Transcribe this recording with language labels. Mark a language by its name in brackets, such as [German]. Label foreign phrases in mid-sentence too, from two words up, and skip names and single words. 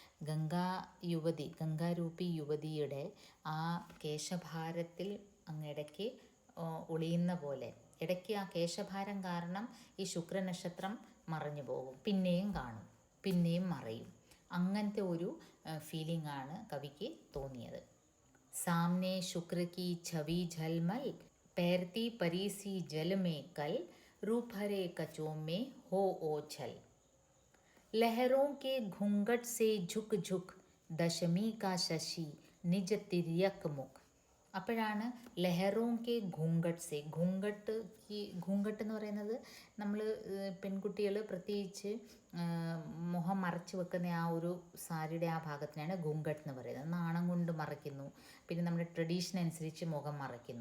[Malayalam] ഗംഗാരൂപി യുവതിയുടെ ആ കേശഭാരത്തിൽ ഇടയ്ക്ക് ഒളിയുന്ന പോലെ. ഇടയ്ക്ക് ആ കേശഭാരം കാരണം ഈ ശുക്രനക്ഷത്രം മറഞ്ഞു പോകും, പിന്നെയും കാണും, പിന്നെയും മറയും. അങ്ങനത്തെ ഒരു ഫീലിംഗ് ആണ് കവിക്ക് തോന്നിയത്. [Hindi] सामने शुक्र की छवि झलमल पैरती परीसी जल में कल रूपहरे कचों में हो ओछल. लहरों के घूंघट से झुक झुक दशमी का शशि निज तिर्यक मुख. [Malayalam] അപ്പോഴാണ് [Hindi] लहरों के घूंघट से घूंघट [Malayalam] എന്ന് പറയുന്നത് നമ്മൾ പെൺകുട്ടികൾ പ്രത്യേകിച്ച് മുഖം മറച്ച് വെക്കുന്ന ആ ഒരു സാരിയുടെ ആ ഭാഗത്തിനാണ് ഘൂങ്കട്ട് എന്ന് പറയുന്നത്. നാണം കൊണ്ട് മറയ്ക്കുന്നു, പിന്നെ നമ്മുടെ ട്രഡീഷൻ അനുസരിച്ച് മുഖം മറയ്ക്കുന്നു.